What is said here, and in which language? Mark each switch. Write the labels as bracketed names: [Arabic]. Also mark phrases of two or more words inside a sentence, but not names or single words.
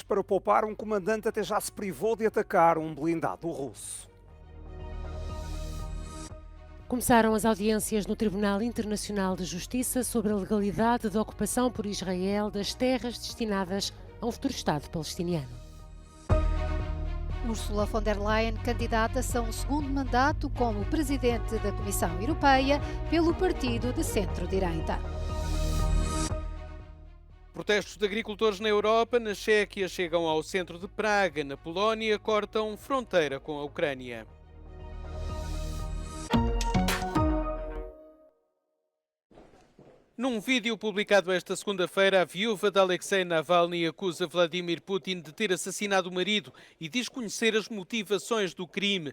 [Portuguese] Para poupar, um comandante até já se privou de atacar um blindado russo. Começaram as audiências no Tribunal Internacional de Justiça sobre a legalidade da ocupação por Israel das terras destinadas a um futuro Estado palestiniano. Ursula von der Leyen candidata-se a um segundo mandato como presidente da Comissão Europeia pelo partido de centro-direita. Protestos de agricultores na Europa, na Chequia, chegam ao centro de Praga. Na Polónia, cortam fronteira com a Ucrânia. Num vídeo publicado esta segunda-feira, a viúva de Alexei Navalny acusa Vladimir Putin de ter assassinado o marido e diz conhecer as motivações do crime.